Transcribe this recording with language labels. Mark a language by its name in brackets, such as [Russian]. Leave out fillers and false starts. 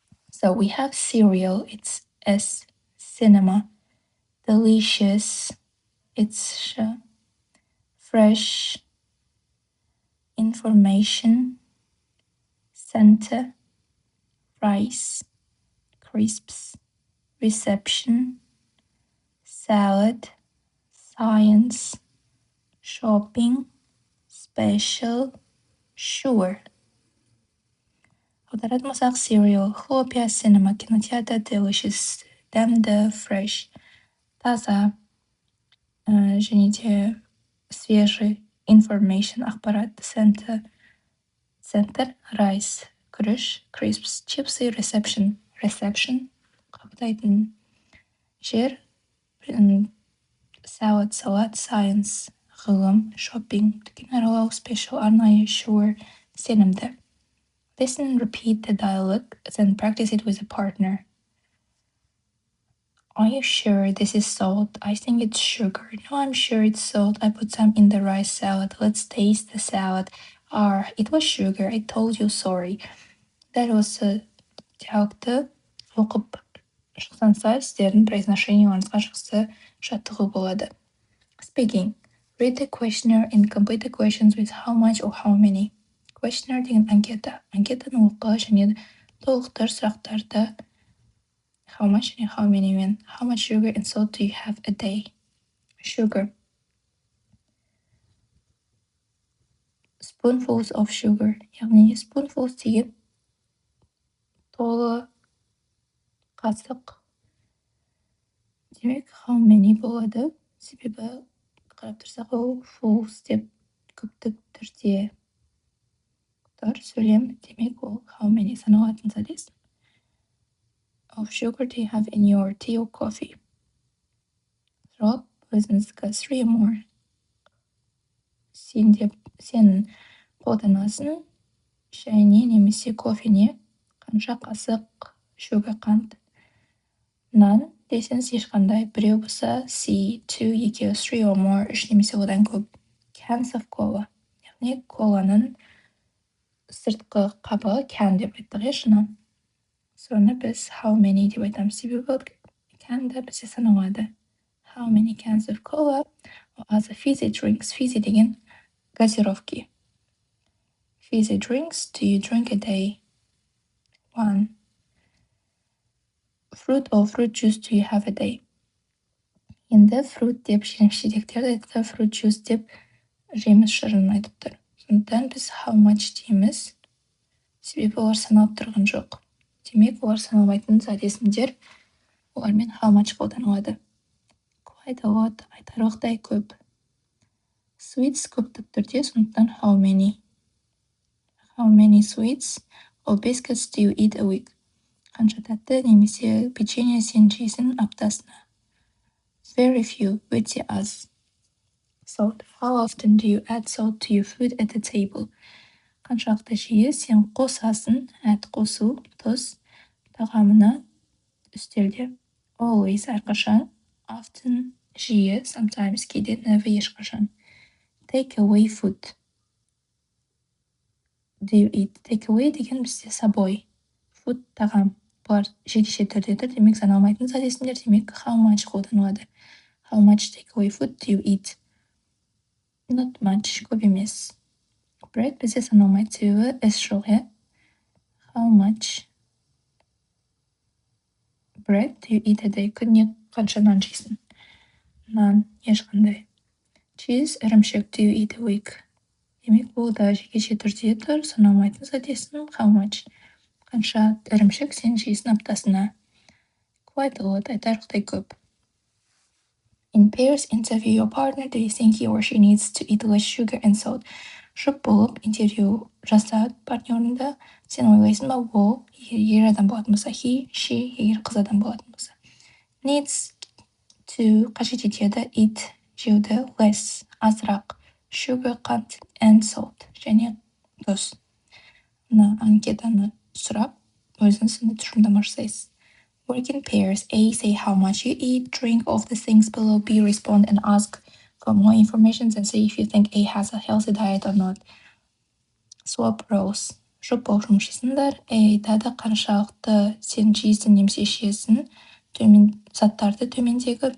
[English] So we have cereal, it's S, cinema, delicious, it's sh, fresh, information, center, rice, crisps, reception, salad, science, shopping, special, sure. [Kazakh] Аударатын болсақ cereal, хлопья, cinema, кинотеатр, delicious, дәмді, fresh, таза, және де свежий, information, ақпарат, center, rice, күріш, crisps, чипсы, reception, қабылдайтын жер, salad, салат, science, ғылым, shopping, дүкен аралау, special, арнайы, sure, сенімді. [English] Listen and repeat the dialogue, then practice it with a partner. Are you sure this is salt? I think it's sugar. No, I'm sure it's salt. I put some in the rice salad. Let's taste the salad. It was sugar. I told you sorry. [Kazakh] Дәл осы диалогты оқып шықсаңыздар, сіздердің произношениеларыңызға жақсы жаттығу болады. [English] Speaking. Read the questionnaire and complete the questions with how much or how many. [Kazakh] Questionnaire деген анкета. Анкетаны оқы және толықтыр сұрақтарды how much және how many мен. [English] How much sugar and salt do you have a day? Sugar. Spoonfuls of sugar. [Kazakh] Яғни spoonfuls деген толы қасық. Демек, how many болады? Себебі қарап тұрсақ, ол fuls деп көптік түрде тұр сөйлем, демек ол how many саналатын зат. [English] Of sugar do you have in your tea or coffee? [Kazakh] Жауап өзіңіздікі [English] 3 or more. [Kazakh] Сен қолданасың шайне немесе кофене қанша қасық sugar қант. None десеңіз ешқандай, біреу болса C, 2, екеу [English] 3 or more, [Kazakh] 3 немесе одан көп. [English] Cans of cola, [Kazakh] яғни коланың сыртқы қабы can деп айттық шыны. Соны біз how many деп айтамыз, себебі can да бізде саналады. [English] How many cans of cola? As a fizzy drinks, fizzy [Kazakh] деген газировки. [English] Fizzy drinks do you drink a day? 1. Fruit or fruit juice do you have a day? [Kazakh] Енді fruit деп жеміс-жидектерді айтты, fruit juice деп жеміс шырын айтып тұр. Сондықтан біз how much дейміз, себебі олар саналып тұрған жоқ. Демек, олар саналмайтын зат есімдер, олармен how much қолданылады. [English] Quite a lot, [Kazakh] айтарлықтай көп. [English] Sweets [Kazakh] көптік түрде, сондықтан [English] how many. How many sweets or biscuits do you eat a week? [Kazakh] Қанша тәтті немесе печенье сен жейсің аптасына? [English] Very few, [Kazakh] өте аз. [English] Salt. How often do you add salt to your food at the table? [Kazakh] Қаншалықты жиі сен қосасың, add қосу, тұз, тағамына үстелде. Always, әрқашан. Often, жиі, sometimes, кейде, never, ешқашан. [English] Take away food. Do you eat? [Kazakh] Take away деген бізде собой. Food, тағам. Бұлар жекеше түрде тұр, демек саналмайтын зат есімдер, демек how much қолданылады. [English] How much take away food do you eat? Not much, [Kazakh] көп емес. [English] Bread [Kazakh] бізде саналмайды, себебі S жоқ, [English] How much bread do you eat a day? [Kazakh] Күніне қанша нан жейсің? Нан, ешқандай. [English] Cheese, ірімшік, do you eat a week? [Kazakh] Демек, бұл да жекеше түрде тұр, саналмайтын зат есім, how much? Қанша ірімшік сен жейсің аптасына? [English] Quite a lot, [Kazakh] айтарлықтай көп. [English] In pairs, interview your partner. Do you think he or she needs to eat less sugar and salt? [Kazakh] Жұп болып интервью жаса партнеріңді. Сен ойлайсың ба, ол ер адам болатын болса, he, she, егер қыз адам болатын болса. Needs to қажет етеді eat, жеуді, less, азырақ, sugar, қант, and salt, және тұз. Мына анкетаны сұрап, өзіңізді тұжырымдама жасайсыз. [English] Work in pairs. A, say how much you eat, drink of the things below. B, respond and ask for more information and say if you think A has a healthy diet or not. Swap roles. [Kazakh] Жұп болып жұмыс жасайсыңдар. A айтады қаншалықты сен жейсің немесе ішесің, заттарды төмендегі.